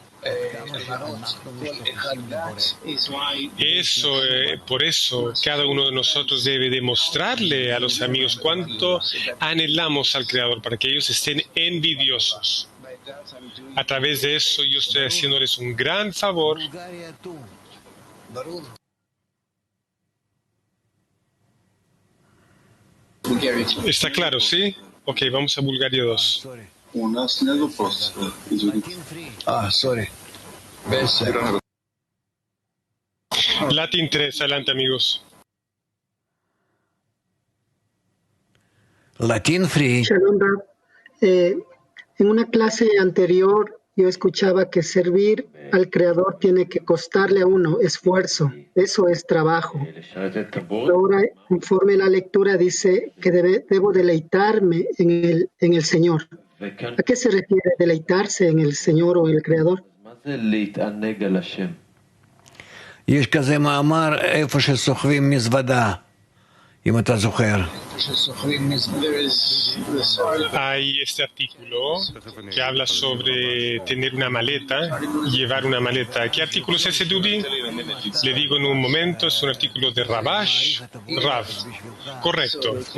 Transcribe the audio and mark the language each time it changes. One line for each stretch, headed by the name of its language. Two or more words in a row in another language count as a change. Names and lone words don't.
Spanish: Por eso cada uno de nosotros debe demostrarle a los amigos cuánto anhelamos al Creador para que ellos estén envidiosos. A través de eso yo estoy haciéndoles un gran favor. ¿Está claro, sí? Ok, vamos a Bulgaria 2.
Russian: У нас нет вопросов. Извините.
English: Sorry.
Spanish: Latin 3, adelante, amigos. Latin Free.
Hebrew: Shalom, Rab.
Spanish: En una clase anterior yo escuchaba que servir al Creador tiene que costarle a uno esfuerzo, eso es trabajo. Ahora, conforme la lectura dice que debo deleitarme en el Señor. ¿A qué se refiere deleitarse en el Señor o el Creador?
Hebrew: יש כזה מאמר איפה שסוחבים מזוודה, אם אתה זוכר.
Spanish: Hay este artículo que habla sobre tener una maleta, llevar una maleta. ¿Qué artículo es ese, Dubi? Le digo en un momento, es un artículo de Rav.